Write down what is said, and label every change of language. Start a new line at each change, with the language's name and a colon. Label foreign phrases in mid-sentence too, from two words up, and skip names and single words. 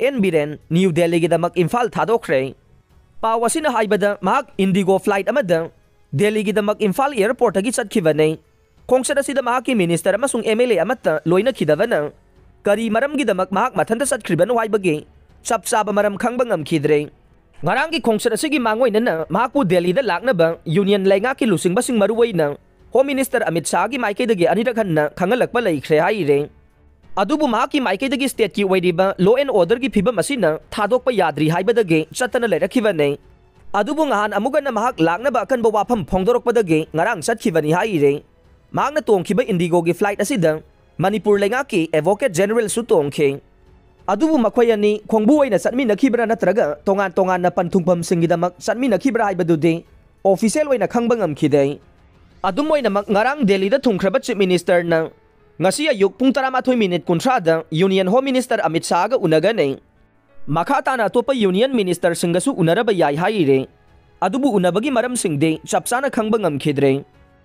Manipuri: N Biren New Delhi gi damak Imphal thadokre pawasina haibada mahak Indigo flight amada Delhi gi damak Imphal airport agi chatkibane Kongsada sida mahaki minister amasung MLA amata loina khidavana kari maram gi damak mahak mathanta satkhribana waibagi chapchaba maram khangba ngamkhidre ngarang gi kongsada sigi mangoinana mahakpu Delhi da laknaba union lainga ki lusingba sing maruwaina
English: Home Minister
Manipuri: Amit Shah gi maikaidagi anirakhanna khangalakpa laikhre haire adubu mahaki maikaidagi state ki wairiba
English: law and order
Manipuri: gi phibam asina thadokpa yadri haibadagi chatana leirakkhibane adubu ngahan amugana mahak laknaba akanba wafam phongdorokpadagi ngarang chatkibani haire Magna tongkiba Indigo gi flight asida Manipur lenga ki
English: Advocate General
Manipuri: su tongke adubu makhwayani khongbu oina satmi nakhibra natraga tongan na panthungpam singidamak satmi nakhibra haibadudi official oina khangba ngamkhide adum oina mak ngarang Delhi da thungkhraba
English: Chief Minister
Manipuri: na ngasi ayuk pung 13 kuntra da
English: Union Home Minister
Manipuri: Amit Shah ga unagane makata na topa
English: Union Minister
Manipuri: singasu unaraba yai haire adubu unabagi maram singde chapsana khangba ngamkhidre